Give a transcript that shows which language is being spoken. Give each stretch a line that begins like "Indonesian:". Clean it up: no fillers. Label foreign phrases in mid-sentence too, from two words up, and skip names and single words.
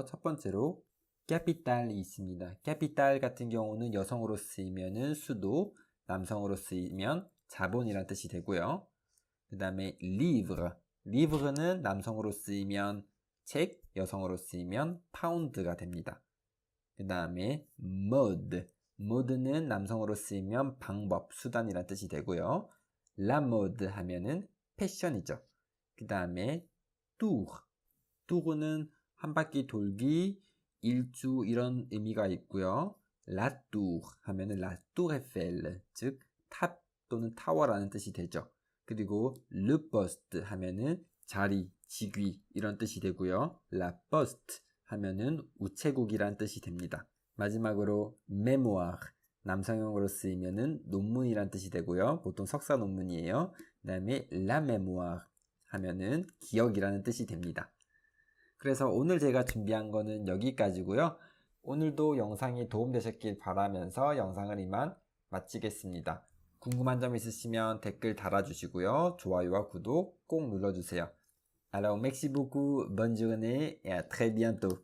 Korean: 첫 번째로 캐피탈이 있습니다. 캐피탈 같은 경우는 여성으로 쓰이면 수도, 남성으로 쓰이면 자본이란 뜻이 되고요. 그 다음에 livre는 남성으로 쓰이면 책, 여성으로 쓰이면 파운드가 됩니다. 그 다음에 mode는 남성으로 쓰이면 방법, 수단이란 뜻이 되고요.
French: la mode
Korean: 하면은 패션이죠. 그 다음에 tour는 한 바퀴 돌기, 일주 이런 의미가 있고요.
French: la tour 하면은 la tour Eiffel,
Korean: 즉 탑 또는 타워라는 뜻이 되죠. 그리고
French: le poste
Korean: 하면은 자리, 직위 이런 뜻이 되고요.
French: la poste
Korean: 하면은 우체국이란 뜻이 됩니다. 마지막으로 mémoire 남성형으로 쓰이면은 논문이란 뜻이 되고요. 보통 석사 논문이에요. 그 다음에
French: la mémoire
Korean: 하면은 기억이라는 뜻이 됩니다. 그래서 오늘 제가 준비한 거는 여기까지고요. 오늘도 영상이 도움되셨길 바라면서 영상을 이만 마치겠습니다. 궁금한 점 있으시면 댓글 달아주시고요. 좋아요와 구독 꼭 눌러주세요.
French: Alors, merci beaucoup, bonne journée et à très bientôt.